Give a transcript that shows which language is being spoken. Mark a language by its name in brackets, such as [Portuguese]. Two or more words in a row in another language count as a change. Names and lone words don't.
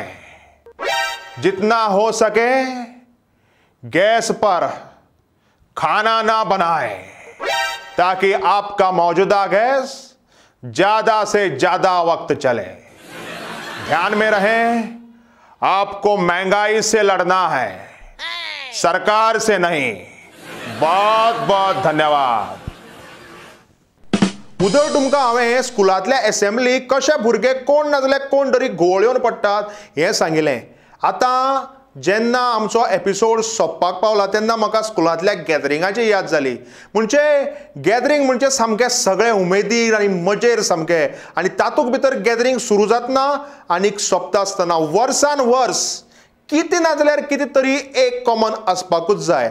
[Hindi] जितना हो सके गैस पर खाना ना बनाएं, ताकि आपका मौजूदा गैस ज्यादा से ज्यादा वक्त चले. ध्यान में रहें, आपको महंगाई से लड़ना है, सरकार से नहीं. बहुत बहुत धन्यवाद. [Konkani] उदर तुमकां हांवें स्कुलांतल्या असेंब्ली कशे भुरगे कोण ना जाल्यार कोण तरी घोळ येवन पडटात हें सांगिल्लें. आतां जेन्ना आमचो एपिसोड सोंपपाक पावला तेन्ना म्हाका स्कुलांतल्या गॅदरिंगाची याद जाली. म्हणजे गॅदरिंग म्हणजे सामकें सगळें उमेदीर आनी मजेर सामकें, आनी तातूंत भितर गॅदरिंग सुरू जातना आनीक सोंपता आसतना वर्सान वर्स कितें ना जाल्यार कितें तरी एक कॉमन आसपाकूच जाय.